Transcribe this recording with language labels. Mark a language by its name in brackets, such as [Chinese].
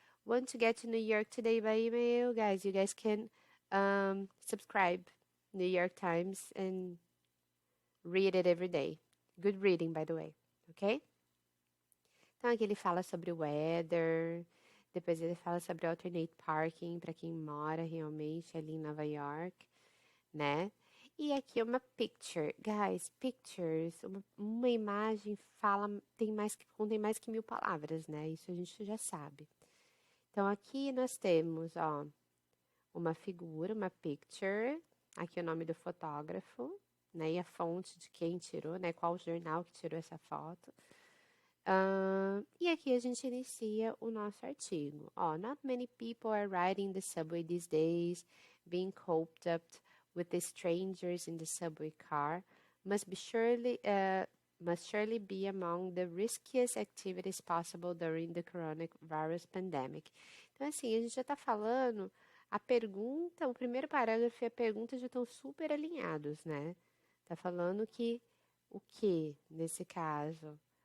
[English] Want to get to New York Today by email? Guys, you guys can subscribe New York Times and read it every day. Good reading, by the way. Ok? [Portuguese] Então, aqui ele fala sobre o weather, depois ele fala sobre [English] alternate parking [Portuguese] para quem mora realmente ali em Nova York, né? E aqui é uma picture. Guys, pictures, uma imagem contém mais que 1000 palavras, né? Isso a gente já sabe. Então, aqui nós temos, ó, uma figura, uma picture, aqui o nome do fotógrafo, né, e a fonte de quem tirou, né, qual jornal que tirou essa foto. E aqui a gente inicia o nosso artigo. [English] Ó, not many people are riding the subway these days, being coped up with the strangers in the subway car must surely be among the riskiest activities possible during the coronavirus pandemic. [Portuguese] Então, assim, a gente já está falando, a pergunta, o primeiro parágrafo e a pergunta já estão super alinhados, né? Tá falando que o que, nesse caso?